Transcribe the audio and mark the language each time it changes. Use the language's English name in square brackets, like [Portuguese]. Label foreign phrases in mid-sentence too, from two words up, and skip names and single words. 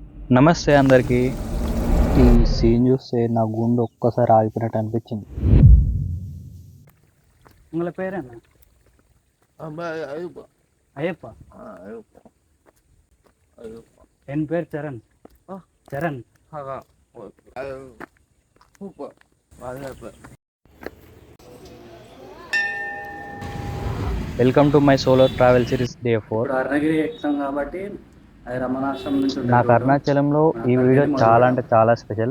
[Telugu] నమస్తే అందరికీ. ఈ సీన్ చూస్తే నా గుండె ఒక్కసారి ఆగిపోయినట్టు అనిపించింది. [Tamil] உங்களை பேர் என்ன? ஐயப்பா. என் பேர் சரண். சரண். [English] Welcome to my solo travel series day 4. [Telugu] ఇప్పుడు అరుణగిరి ఎక్కుతాం కాబట్టి అది రమణాశ్రమం నుంచి ఉంటుంది. నాకు అరుణాచలంలో ఈ వీడియో చాలా అంటే చాలా స్పెషల్.